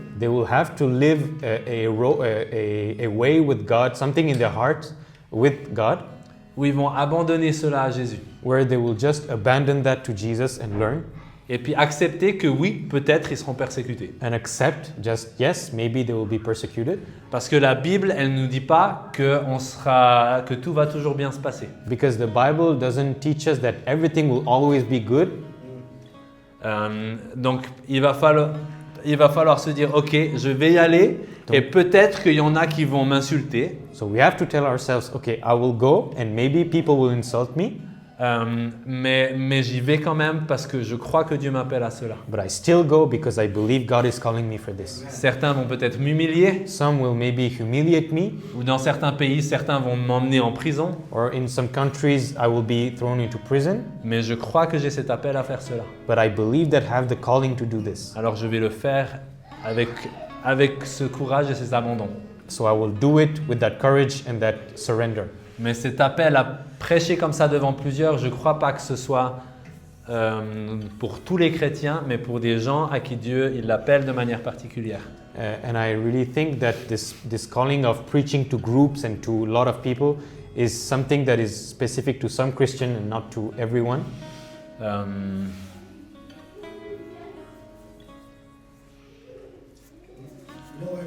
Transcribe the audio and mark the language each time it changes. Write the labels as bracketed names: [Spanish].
[English] they will have to live a way with God, something in their heart with God, [French] Où ils vont abandonner cela à Jésus. [English] where they will just abandon that to Jesus and learn [French] Et puis accepter que oui, peut-être ils seront persécutés. [English] and accept just, yes, maybe they will be persecuted, [French] Parce que la Bible, elle ne nous dit pas que tout va toujours bien se passer. [English] because the Bible doesn't teach us that everything will always be good. [French] Donc il va falloir se dire, ok, je vais y aller et peut-être qu'il y en a qui vont m'insulter. [English] So we have to tell ourselves, okay, I will go and maybe people will insult me, [French] Mais j'y vais quand même parce que je crois que Dieu m'appelle à cela. [English] but I still go because I believe God is calling me for this. [French] Certains vont peut-être m'humilier, [English] Some will maybe humiliate me, [French] ou dans certains pays, certains vont m'emmener en prison, [English] or in some countries I will be thrown into prison, [French] mais je crois que j'ai cet appel à faire cela. [English] but I believe that I have the calling to do this. [French] Alors je vais le faire avec ce courage et cet abandon. [English] So I will do it with that courage and that surrender. [French] Mais cet appel à prêcher comme ça devant plusieurs, je ne crois pas que ce soit pour tous les chrétiens, mais pour des gens à qui Dieu il l'appelle de manière particulière. [English] And I really think that this calling of preaching to groups and to a lot of people is something that is specific to some Christian and not to everyone. You know why?